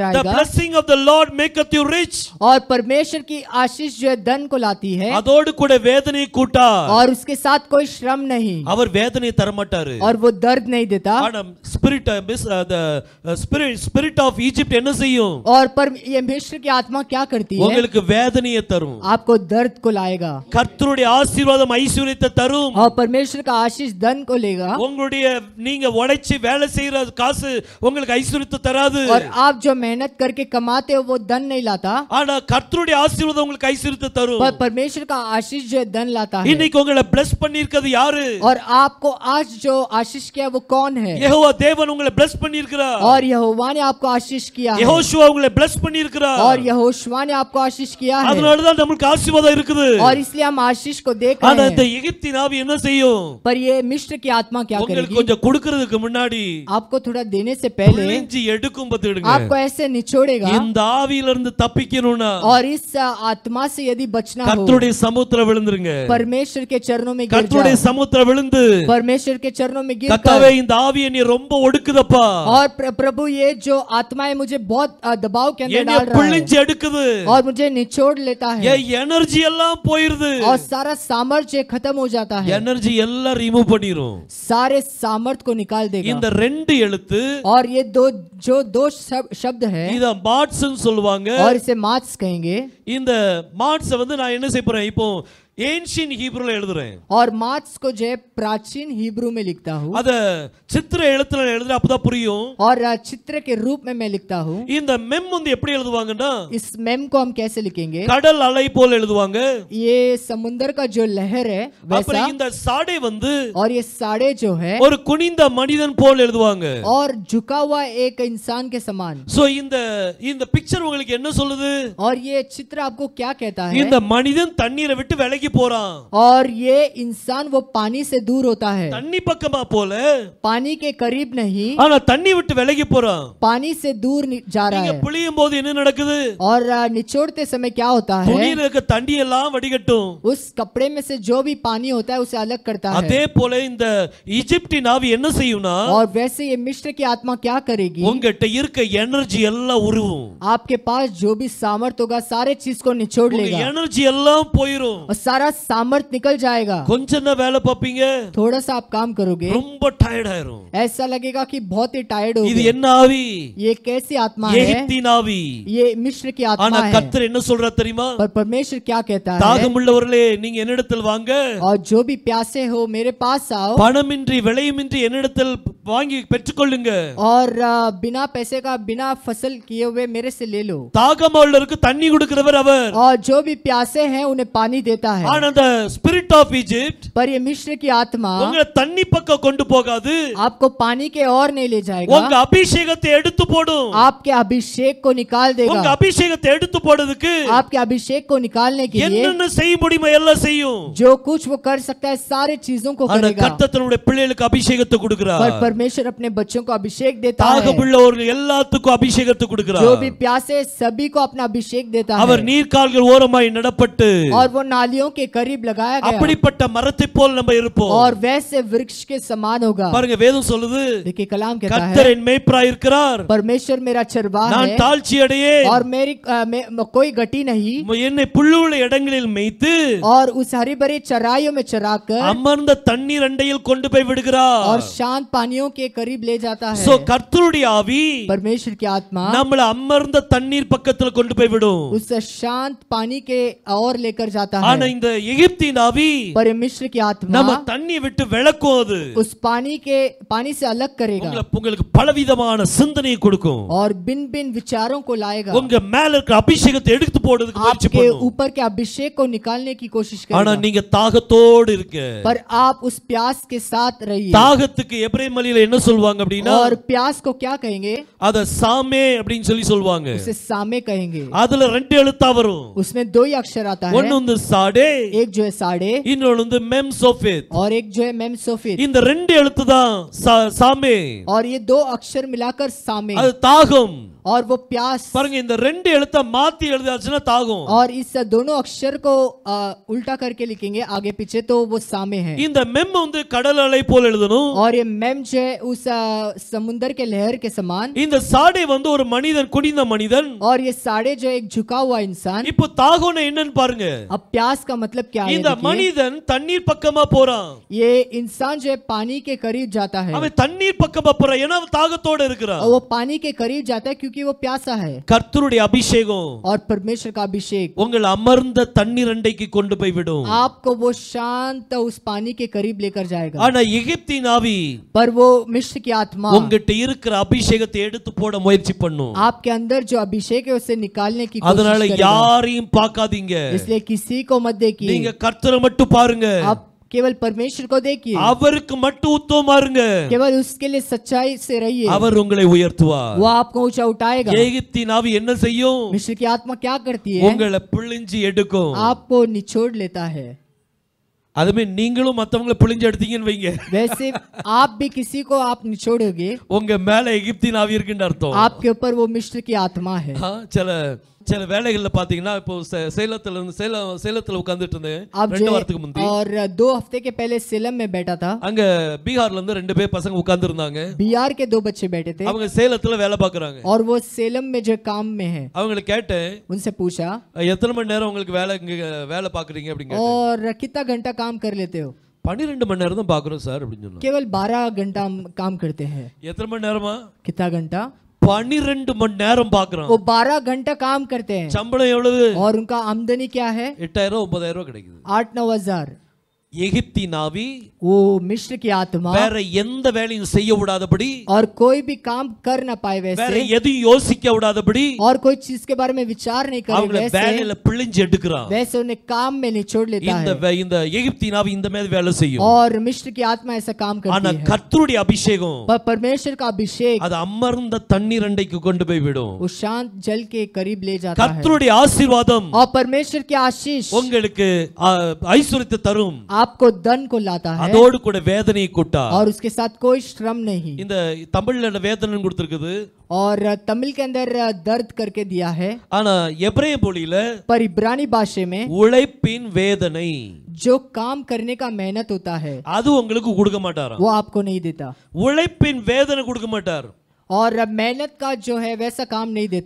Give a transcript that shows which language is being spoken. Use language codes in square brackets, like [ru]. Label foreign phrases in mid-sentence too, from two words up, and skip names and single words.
[en] The [hi] आएगा [en] blessing of the Lord maketh you rich. [hi] और परमेश्वर की आशीष जो है धन को लाती है [ta] அதோடு கூட வேதனை கூட்டார். [hi] और उसके साथ कोई श्रम नहीं [ta] அவர் வேதனை தர மாட்டாரு. [hi] और वो दर्द नहीं देता [ta] ஆனா [en] spirit of Egypt [ta] என்ன செய்யும்? [hi] और पर ये मिस्र की आत्मा क्या करती है [ta] உங்களுக்கு வேதனையை தரும். [hi] आपको दर्द को लाएगा [ta] கர்த்தருடைய ஆசீர்வாதம் ஐஸ்வரியத்தை தரும். [hi] और परमेश्वर का आशीष धन को लेगा [ta] உங்களுடைய நீங்க உழைச்சு வேலை செய்யற காசு உங்களுக்கு ஐஸ்வரியத்தை தராது. [hi] और आप जो मेहनत करके कमाते हो वो धन नहीं लाता [ta] ஆனா கர்த்தருடைய ஆசீர்வாதம் உங்களுக்கு ஐஸ்வரியத்தை தரும். [hi] पर परमेश्वर का आशीष जो है धन लाता है [ta] இன்னைக்கு உங்களை bless பண்ணிருக்கிறது யாரு? [hi] और आपको आज जो आशीष किया वो कौन है [ta] யெகோவா தேவன் உங்களை bless பண்ணிருக்கிறார். [hi] और यहोवा ने आपको आशीष किया है [ta] யெகோஷுவா உங்களை bless பண்ணிருக்கிறார். [hi] और यहोशुआ ने आपको आशीष किया है [ta] அதனால தான் நமக்கு ஆசீர்வாதம் இருக்குது. [hi] और इसलिए हम आशीष को देख [ta] ஆனா [hi] रहे [ta] இந்த [hi] हैं [ta] எகிப்தின் ஆவி என்ன செய்யும்? [hi] पर ये मिस्र की आत्मा क्या [ta] உங்களுக்கு [hi] करेगी [ta] கொஞ்சம் கொடுக்கிறதுக்கு முன்னாடி [hi] आपको थोड़ा देने से पहले [ta] புளிஞ்சி எடுக்கும் பத்திடுங்க. [hi] आपको ऐसे निचोड़ेगा [ta] இந்த ஆவியில இருந்து தப்பிக்கணும்னா [hi] और इस आत्मा से यदि बचना हो [ta] கர்த்தருடைய சமூகத்துல விழுந்துருங்க. [hi] परमेश्वर के चरणों में गिर [ta] கர்த்தருடைய [hi] जाओ [ta] சமூகத்துல விழுந்து [hi] परमेश्वर के चरणों में गिर [ta] கர்த்தாவே இந்த ஆவியை நீ ரொம்ப ஒடுக்குதப்பா. [hi] और प्रभु ये जो आत्मा है मुझे बहुत दबाव के अंदर [ta] என்னை [hi] डाल रहा [ta] புளிஞ்சி எடுக்குது. [hi] है और मुझे निचोड़ लेता है [ta] என் எனர்ஜி எல்லாம் போயிருது. [hi] और सारा सामर्थ्य खत्म हो जाता है [ta] எனர்ஜி எல்லாம் ரிமூவ் பண்ணிரும். [hi] सारे सामर्थ्य को निकाल देगा [ta] இந்த ரெண்டு எழுத்து [hi] और ये दो शब्द है [ta] இத மாட்ஸ் சொல்லுவாங்க. [hi] और इसे मार्क्स कहेंगे [ta] இந்த மாட்ஸ் வந்து நான் என்ன செய்ய போறேன் இப்போ [en] ancient Hebrewல [ta] எழுதுறேன். [hi] और मार्क्स को जो है प्राचीन हिब्रू में लिखता हूँ [ta] அத சித்திர எழுத்துல எழுதுற அப்பதான் புரியும். [hi] और चित्र के रूप में मैं लिखता हूँ [ta] இந்த மெம் வந்து எப்படி எழுதுவாங்கன்னா [hi] इस मेम को हम कैसे लिखेंगे [ta] கடல் அலை போல எழுதுவாங்க. [hi] ये समुद्र का जो लहर है वैसा [ta] அப்புறம் இந்த சாடை வந்து [hi] और ये साड़े जो है [ta] ஒரு குனிந்த மனிதன் போல எழுதுவாங்க. [hi] और झुका हुआ एक इंसान के समान [ta] சோ இந்த பிக்சர் உங்களுக்கு என்ன சொல்லுது? [hi] और ये चित्र आपको क्या कहता है [ta] இந்த மனிதன் தண்ணீரை விட்டு விலகி போறான். [hi] और ये इंसान वो पानी से दूर होता है [ta] தண்ணி பக்கமா போல [hi] पानी के करीब नहीं [ta] ஆனா தண்ணி விட்டு விலகி போறான். [hi] पानी से दूर जा रहा [ta] நீங்க [hi] है [ta] புளியும் போது என்ன நடக்குது? [hi] और निचोड़ते समय क्या होता है [ta] துணியில இருக்க தண்ணி எல்லாம் வடிகட்டும். [hi] उस कपड़े में से जो भी पानी होता है उसे अलग करता है [ta] அதே போல இந்த ஈஜிப்டின் ஆவி என்ன செய்யும்னா [hi] और वैसे ये मिस्र की आत्मा क्या करेगी [ta] உங்ககிட்ட இருக்க எனர்ஜி எல்லாம் உருவும். [hi] आपके पास जो भी सामर्थ होगा सारे चीज को निचोड़ [ta] உங்க [hi] लेगा [ta] எனர்ஜி எல்லாம் போயிரும். [hi] और सारा सामर्थ निकल जाएगा [ta] கொஞ்சம் தான் வேலை பாப்பீங்க, [hi] थोड़ा सा आप काम करोगे [ta] ரொம்ப டயர்ட் ஆயிரும். [hi] ऐसा लगेगा कि बहुत ही टायर्ड हो [ta] இது [hi] गए [ta] என்ன ஆவி? [hi] ये कैसी आत्मा है [ta] எகிப்தின் ஆவி. [hi] ये मिस्र की [ta] ஆனா [hi] आत्मा है [ta] கர்த்தர் என்ன சொல்றார் தெரியுமா? [hi] पर परमेश्वर क्या कहता है [ta] தாகமுள்ளவர்களே நீங்க என்னிடத்தில் வாங்க, [hi] और जो भी प्यासे हो मेरे पास आओ [ta] பணமின்றி விலையுமின்றி என்னிடத்தில் வாங்கி பெற்றுக்கொள்ளுங்க. [hi] और बिना पैसे का बिना फसल किए हुए मेरे से ले लो [ta] தாகமுள்ளவருக்கு தண்ணி கொடுக்கிறவர் அவர். [hi] और जो भी प्यासे हैं उन्हें पानी देता है [ta] ஆனா [en] the spirit of Egypt [hi] पर ये मिस्र की आत्मा [ta] உங்களை தண்ணி பக்கம் கொண்டு போகாது. [hi] आपको पानी के और नहीं ले [ta] உங்க [hi] जाएगा [ta] அபிஷேகத்தை எடுத்து போடும். [hi] आपके अभिषेक को निकाल [ta] உங்க [hi] देगा [ta] அபிஷேகத்தை எடுத்து போடுறதுக்கு [hi] आपके अभिषेक को निकालने के लिए [ta] என்னென்ன செய்ய முடியுமோ எல்லாம் செய்யும். [hi] जो कुछ वो कर सकता है सारे चीजों को [ta] ஆனா [hi] करेगा [ta] கர்த்தர் தன்னுடைய பிள்ளைகளுக்கு அபிஷேகத்தை [hi] पर [ta] கொடுக்கிறார். [hi] परमेश्वर अपने बच्चों को अभिषेक देता है [ta] தாகமுள்ளவர்கள் எல்லாத்துக்கும் அபிஷேகத்தை கொடுக்கிறார். [hi] जो भी प्यासे सभी को अपना अभिषेक देता [ta] அவர் [hi] है [ta] நீர்க்கால்கள் ஓரமாய் நடப்பட்டு [hi] और वो नालियों के करीब लगाया गया [ta] அப்படிப்பட்ட மரத்தை போல் நம்ம இருப்போம். [hi] और वैसे वृक्ष के समान होगा [ta] பாருங்க வேதம் சொல்லுது [hi] देखिए कलाम कहता [ta] கர்த்தர் [hi] है [ta] என் மேய்ப்பராய் இருக்கிறார், [hi] परमेश्वर मेरा चरवाह [ta] நான் [hi] है [ta] தாழ்ச்சி அடையே, [hi] और मेरी कोई गति नहीं [ta] என்னை புல்லுள்ள இடங்களில் மேய்த்து [hi] और उस हरी भरी चराइयों में चराकर [ta] அமர்ந்த தண்ணீர் அண்டையில் கொண்டு போய் விடுகிறார். [hi] और शांत पानियों के करीब ले जाता है [ta] சோ கர்த்தருடைய ஆவி [hi] परमेश्वर की आत्मा [ta] நம்மள அமர்ந்த தண்ணீர் பக்கத்துல கொண்டு போய் விடும். [hi] उस शांत पानी के और लेकर जाता [ta] ஆனா [hi] है [ta] இந்த எகிப்தின் ஆவி [hi] पर ये मिस्र की आत्मा [ta] நம்ம தண்ணி விட்டு விலக்கும். அது [hi] उस पानी से अलग करेगा [ta] உங்களுக்கு பலவிதமான சிந்தனையை கொடுக்கும். [hi] और बिन बिन विचारों को लाएगा [ta] உங்க மேல இருக்கிற அபிஷேகத்தை எடுத்து போடுறதுக்கு முயற்சி [hi] आपके [ta] பண்ணும். [hi] ऊपर के अभिषेक को निकालने की कोशिश [ta] ஆனா [hi] करेगा [ta] நீங்க தாகத்தோடு இருக்க. [hi] पर आप उस प्यास के साथ रहिए [ta] தாகத்துக்கு எபிரேய மொழியில என்ன சொல்வாங்க அப்படின்னா [hi] और प्यास को क्या कहेंगे [ta] அத சாமே அப்படின்னு சொல்லுவாங்க. [hi] उसे सामे कहेंगे [ta] அதுல ரெண்டு எழுத்தா வரும். [hi] उसमें दो ही अक्षर आता है [ta] ஒன்னு வந்து சாடே, [hi] एक जो है साड़े [ta] இன்னொன்னு வந்து மெம் சோஃபேத். [hi] और एक जो है मेम सोफित [ta] இந்த ரெண்டு எழுத்து தான் சாமே. [hi] और ये दो अक्षर मिलाकर सामे [ta] அது தாகம். [hi] और वो प्यास, [ta] பாருங்க இந்த ரெண்டு எழுத்த மாத்தி எழுதாச்சுன்னா தாகம். [hi] और इस दोनों अक्षर को उल्टा करके लिखेंगे आगे पीछे तो वो सामे है. [ta] இந்த மெம் வந்து கடல் அலை போல எழுதணும். [hi] और ये मेम जो है उस समुद्र के लहर के समान. [ta] இந்த சாடை வந்து ஒரு மனிதன், குடிந்த மனிதன். [hi] और ये साड़े जो एक झुका हुआ इंसान. [ta] இப்போ தாகம்னா என்னன்னு பாருங்க. [hi] अब प्यास का मतलब क्या है? [ta] இந்த மனிதன் தண்ணீர் பக்கமா போறான். [hi] ये इंसान जो है पानी के करीब जाता है. [ta] அவன் தண்ணீர் பக்கமா போறான் ஏன்னா அவன் தாகத்தோட இருக்கிறான். [hi] वो पानी के करीब जाता है क्योंकि वो प्यासा है. [ta] கர்த்தருடைய அபிஷேகம் [hi] और परमेश्वर का अभिषेक [ta] உங்கள் அமர்ந்த தண்ணீர் அண்டைக்கு கொண்டு போய் விடும். [hi] आपको वो शांत उस पानी के करीब लेकर जाएगा. [ta] ஆனா எகிப்தின் ஆவி [hi] पर वो मिस्र की आत्मा [ta] உங்ககிட்ட இருக்கிற அபிஷேகத்தை எடுத்து போட முயற்சி பண்ணும். [hi] आपके अंदर जो अभिषेक है उसे निकालने की कोशिश [ta] அதனால [hi] करेगा. [ta] யாரையும் பார்க்காதீங்க. [hi] इसलिए किसी को मत देखिए. [ta] நீங்க கர்த்தரை மட்டும் பாருங்க. [hi] आप केवल परमेश्वर को देखिए. [ta] அவருக்கு மட்டும் உத்தமமா இருங்க. [hi] केवल उसके लिए सच्चाई से रहिए. [ta] அவர் உங்களை உயர்த்துவார். [hi] वो आपको ऊंचा उठाएगा. [ta] எகிப்தின் ஆவி என்ன செய்யும்? [hi] मिस्र की आत्मा क्या करती है? [ta] உங்களை பிழிஞ்சு எடுக்கும். [hi] आपको निचोड़ लेता है. [ta] அதுமே நீங்களும் மத்தவங்களை பிழிஞ்சு எடுத்தீங்கன்னு வைங்க. [hi] वैसे आप भी किसी को आप निचोड़ोगे. [ta] உங்க மேல எகிப்தின் ஆவி இருக்குன்னு அர்த்தம். [hi] आपके ऊपर वो मिस्र की आत्मा है. [ta] சில வேலைகள்ல பாத்தீங்கன்னா இப்போ சேலத்துல உட்கார்ந்துட்டு இருந்தேன் [hi] आप [ta] 2 வாரத்துக்கு முந்தி. [hi] और 2 हफ्ते के पहले सेलम में बैठा था. [ta] அங்க பீகார்ல இருந்து 2 பேர் பசங்க உட்கார்ந்து இருந்தாங்க. [hi] बिहार के 2 बच्चे बैठे थे. [ta] அவங்க சேலத்துல வேலை பார்க்கறாங்க. [hi] और वो सेलम में जो काम में है. [ta] அவங்கள கேட்டேன், [hi] उनसे पूछा [ta] எத்தனை மணி நேரம் உங்களுக்கு வேலை பார்க்கறீங்க அப்படிங்க. [hi] और कितना घंटा काम कर लेते हो? [ta] 12 மணி நேரம் தான் பார்க்கறோம் சார் அப்படின்னு சொன்னாங்க. [hi] केवल 12 घंटा हम काम करते हैं. [ta] எத்தனை மணி நேரமா? [hi] कितना घंटा? [ta] 12 மணி நேரம் பார்க்கறோம். [hi] वो 12 घंटा काम करते हैं. [ta] சம்பளம் எவ்வளவு? [hi] और उनका आमदनी क्या है? [ta] 8000 9000 கிடைக்குது. [hi] 8-9 हजार. [ta] எகிப்தின் ஆவி [hi] वो मिस्र की आत्मा [ta] வேற எந்த வேலையும் செய்ய விடாதபடி, [hi] और कोई भी काम कर ना पाए [ta] வேற [hi] वैसे, [ta] எதையும் யோசிக்க விடாதபடி [hi] और कोई चीज के बारे में विचार नहीं करे [ta] அவங்கள வேலையில பிழிஞ்சு எடுக்கறான். [hi] वैसे उन्हें काम में निचोड़ लेता है. [ta] இந்த எகிப்தின் ஆவி இந்த மாதிரி வேலை செய்யும். [hi] और मिस्र की आत्मा ऐसा काम [ta] ஆனா [hi] करती है. [ta] கர்த்தருடைய அபிஷேகம் [hi] पर परमेश्वर का अभिषेक [ta] அது அமர்ந்த தண்ணீர் அண்டைக்கு கொண்டு போய் விடும். [hi] वो शांत जल के करीब ले जाता है. [ta] கர்த்தருடைய ஆசீர்வாதம் [hi] और परमेश्वर की आशीष [ta] உங்களுக்கு ஐஸ்வரியத்தை தரும். [hi] आपको धन को लाता है. [ta] அதோடு கூட வேதனையை கூட்டா. [hi] और उसके साथ कोई श्रम नहीं. [ta] இந்த தமிழ்ல வேதனை கொடுத்திருக்குது. [hi] और तमिल के अंदर दर्द करके दिया है. [ta] ஆனா எபிரேய மொழியில [hi] पर इब्रानी भाषा में [ta] உழைப்பின் வேதனை, [hi] जो काम करने का मेहनत होता है, [ta] அது உங்களுக்கு கொடுக்க மாட்டாராம். [hi] वो आपको नहीं देता. [ta] உழைப்பின் வேதனை கொடுக்க மாட்டார். [hi] और मेहनत का जो है वैसा काम नहीं देता.